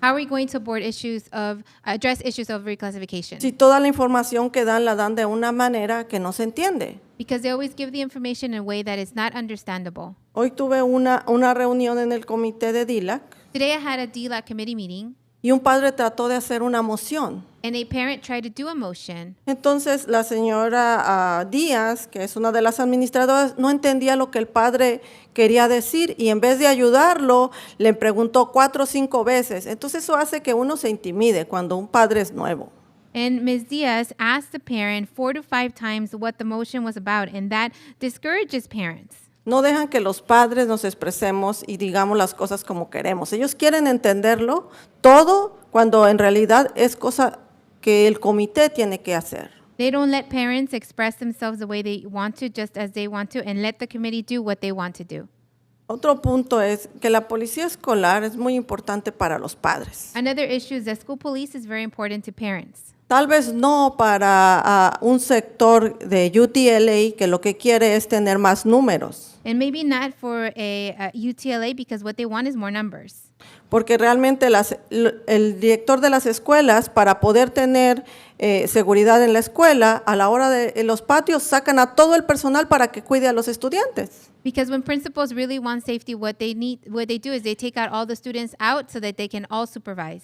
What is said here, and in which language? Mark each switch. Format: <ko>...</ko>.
<en>How are we going to address issues of reclassification?</en> <es>Si toda la información que dan la dan de una manera que no se entiende.</es> <en>Because they always give the information in a way that is not understandable.</en> <es>Hoy tuve una reunión en el comité de DILAC</es> <en>Today I had a DLAC committee meeting,</en> <es>y un padre trató de hacer una moción.</es> <en>and a parent tried to do a motion.</en> <es>Entonces la señora Díaz, que es una de las administradoras, no entendía lo que el padre quería decir y en vez de ayudarlo, le preguntó 4 o 5 veces. Entonces eso hace que uno se intimide cuando un padre es nuevo.</es> <en>And Ms. Diaz asked the parent 4 to 5 times what the motion was about, and that discourages parents.</en> <es>No dejan que los padres nos expresemos y digamos las cosas como queremos. Ellos quieren entenderlo todo cuando en realidad es cosa que el comité tiene que hacer.</es> <en>They don't let parents express themselves the way they want to, just as they want to, and let the committee do what they want to do.</en> <es>Otro punto es que la policía escolar es muy importante para los padres.</es> <en>Another issue is that school police is very important to parents.</en> <es>Tal vez no para un sector de UTLA que lo que quiere es tener más números.</es> <en>And maybe not for a UTLA because what they want is more numbers.</en> <es>Porque realmente el director de las escuelas, para poder tener seguridad en la escuela, a la hora de los patios sacan a todo el personal para que cuide a los estudiantes.</es> <en>Because when principals really want safety, what they do is they take out all the students out so that they can all supervise.</en>